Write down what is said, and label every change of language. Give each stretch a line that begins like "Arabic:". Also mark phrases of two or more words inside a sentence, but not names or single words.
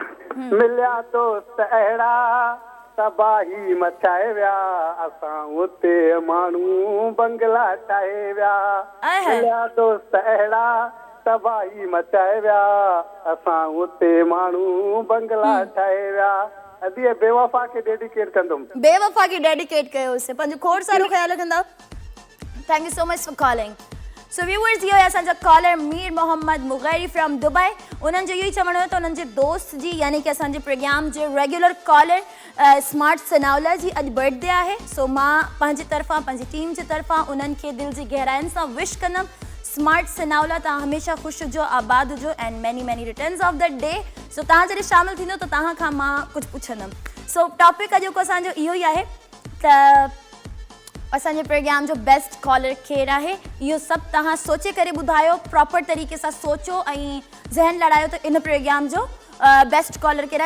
Sindhi: मिलिया दोस्त अहिड़ा तबाही मचाए विया, असां उते माण्हू बंगला ठाहे विया। मिलिया दोस्त अहिड़ा तबाही मचाए विया, असां उते माण्हू बंगला ठाहे विया। अदी बेवफा खे डेडिकेट कंदुमि। बेवफा खे डेडिकेट कयोसीं। पंहिंजो खोड़ सारो ख्यालु रखंदव।
English: Thank you so much for calling. So viewers,
Sindhi: इहो आहे असांजा कॉलर मीर मोहम्मद मुगैरी फ्रॉम दुबई। उन्हनि जो इहो ई चवणो हुयो त उन्हनि जे दोस्त जी यानी कि असांजे प्रोग्राम जे
English: regular caller
Sindhi: स्मार्ट सनावला जी अॼु बर्थडे आहे। सो मां पंहिंजी तरफ़ां पंहिंजी टीम जे तरफ़ां उन्हनि खे दिलि जी गहराइनि सां विश कंदमि। स्मार्ट सनावला, तव्हां हमेशह ख़ुशि हुजो, आबाद हुजो
English: and many many returns of the day.
Sindhi: सो तव्हां जॾहिं शामिलु थींदो त तव्हां खां मां कुझु पुछंदमि। सो टॉपिक अॼु को असांजो इहो ई आहे त असांजे प्रोग्राम जो
English: best caller
Sindhi: केरु आहे। इहो सभु तव्हां सोचे करे ॿुधायो, प्रॉपर तरीक़े सां सोचो ऐं ज़हन लड़ायो त इन प्रोग्राम जो
English: best caller
Sindhi: केरु आहे।